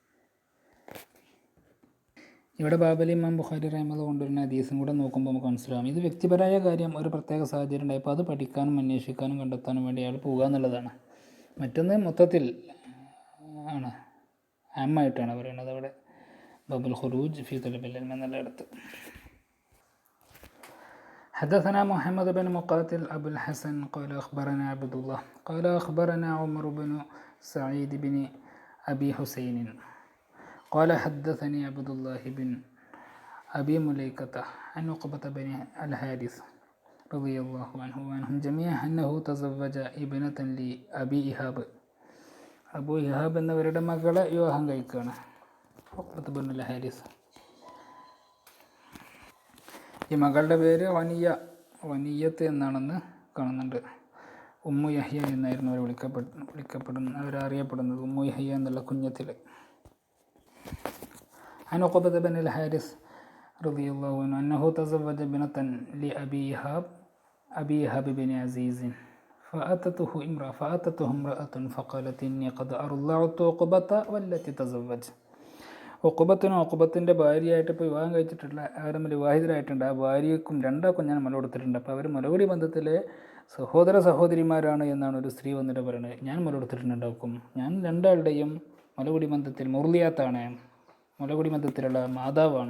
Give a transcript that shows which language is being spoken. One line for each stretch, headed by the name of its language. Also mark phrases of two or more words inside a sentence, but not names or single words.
Malayalam: ഇവിടെ ബാബലി ഇമാം ബുഖാരി റഹിമഹുല്ലാഹ് കൊണ്ടുവരുന്ന ഹദീസും കൂടെ നോക്കുമ്പോൾ നമുക്ക് മനസ്സിലാവും, ഇത് വ്യക്തിപരമായ കാര്യം, ഒരു പ്രത്യേക സാഹചര്യം ഉണ്ടായപ്പോൾ അത് പഠിക്കാനും അന്വേഷിക്കാനും കണ്ടെത്താനും വേണ്ടി അയാൾ പോകുക എന്നുള്ളതാണ്. മറ്റൊന്ന് മൊത്തത്തിൽ ആണ്, ആമായിട്ടാണ് പറയുന്നത് അവിടെ
Arabic: باب الخروج في طلب العلم
Malayalam: എന്നുള്ളിടത്ത്.
Arabic: حدثنا محمد بن مقاتل أبو الحسن قال أخبرنا عبد الله قال أخبرنا عمر بن سعيد بن أبي حسين قال حدثني عبد الله بن أبي مليكة عن عقبة بن الحارث رضي الله عنه وعنهم جميعا أنه تزوج ابنة لأبي إيهاب.
Malayalam: അബൂ ഇഹാബ് എന്നവരുടെ മകളെ വിവാഹം കഴിക്കുകയാണ് ഉഖ്ബത്ത് ബിൻ അൽ ഹാരിസ്. ഈ മകളുടെ പേര് വനിയത്ത് എന്നാണെന്ന് കാണുന്നുണ്ട്. ഉമ്മു യഹ്യ എന്നായിരുന്നു അവർ അവരറിയപ്പെടുന്നത്, ഉമ്മു യഹ്യ എന്നുള്ള കുഞ്ഞത്തിൽ.
Arabic: عن عقبة بن الحارث رضي الله عنه أنه تزوج بنة لأبي إيهاب بن عزيز فأتته امرأة فقالت إني قد أرضعت عقبة والتي تزوج.
Malayalam: ഉഖബത്തിൻ്റെ ഭാര്യയായിട്ട് ഇപ്പോൾ വിവാഹം കഴിച്ചിട്ടുള്ള അവർ തമ്മിൽ വിവാഹിതരായിട്ടുണ്ട്. ആ ഭാര്യയ്ക്കും രണ്ടാൾക്കും ഞാൻ മുല കൊടുത്തിട്ടുണ്ട്. അപ്പോൾ അവർ മുലകുടി ബന്ധത്തിലെ സഹോദര സഹോദരിമാരാണ് എന്നാണ് ഒരു സ്ത്രീ വന്നിട്ട് പറയുന്നത്. ഞാൻ മുല കൊടുത്തിട്ടുണ്ടാക്കും, ഞാൻ രണ്ടാളുടെയും മുലകുടി ബന്ധത്തിൽ മുർലിയാത്താണ്, മുലകുടി ബന്ധത്തിലുള്ള മാതാവാണ്.